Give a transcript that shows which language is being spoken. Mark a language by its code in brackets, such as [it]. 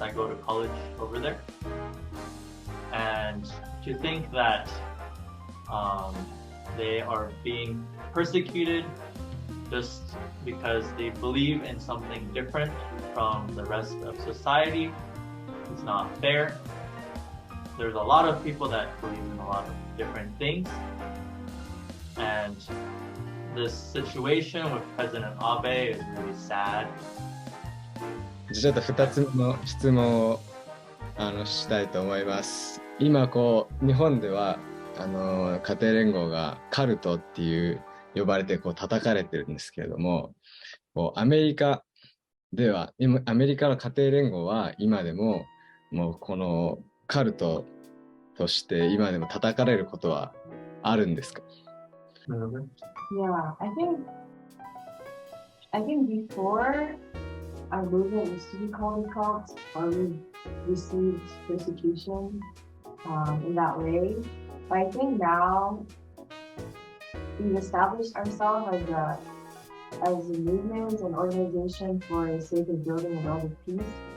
[en] I go to college over there, and to think that they are being persecuted just because they believe in something different from the rest of society is not fair. There's a lot of people that believe in a lot of different things, and this situation with President Abe is really sad. [ja] ちょっと2つ目の質問をしたいと思います。今日本では家庭連合がカルトっていう呼ばれて叩かれてるんですけれども、アメリカではアメリカの家庭連合は今でももうこのカルトとして今でも叩かれることはあるんですか？ [en] Yeah, I think before our movement used to be called a cult, or we received persecution in that way. But I think now we've established ourselves as a movement and organization for the sake of building a world of peace.